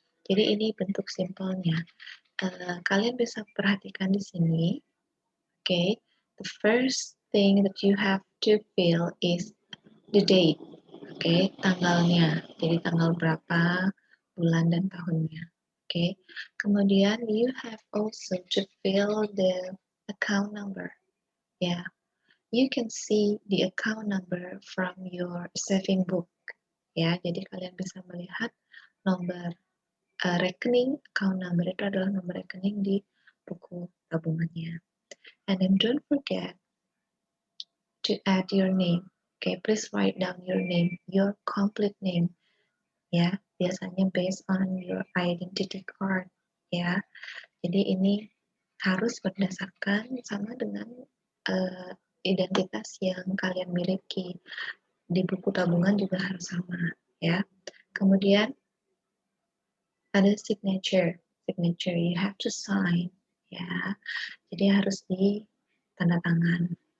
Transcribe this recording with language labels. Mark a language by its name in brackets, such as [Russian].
[Indonesian] Jadi ini bentuk simpelnya. Kalian bisa perhatikan di sini. [English] Okay, the first thing that you have to fill is the date. [Indonesian] Okay, tanggalnya. Jadi tanggal berapa, bulan dan tahunnya. [English] Okay, [Indonesian] kemudian [English] you have also to fill the account number. Yeah, you can see the account number from your saving book. [Indonesian] Ya, jadi kalian bisa melihat nomor rekening, account number itu adalah nomor rekening di buku tabungannya. [English] And then don't forget to add your name. Okay, please write down your name, your complete name. [Indonesian] Ya, biasanya [English] based on your identity card. [Indonesian] Ya, jadi ini harus berdasarkan sama dengan identitas yang kalian miliki. Di buku tabungan juga harus sama, ya. Kemudian ada signature [English] you have to sign, [Indonesian] ya, jadi harus di tanda tangan.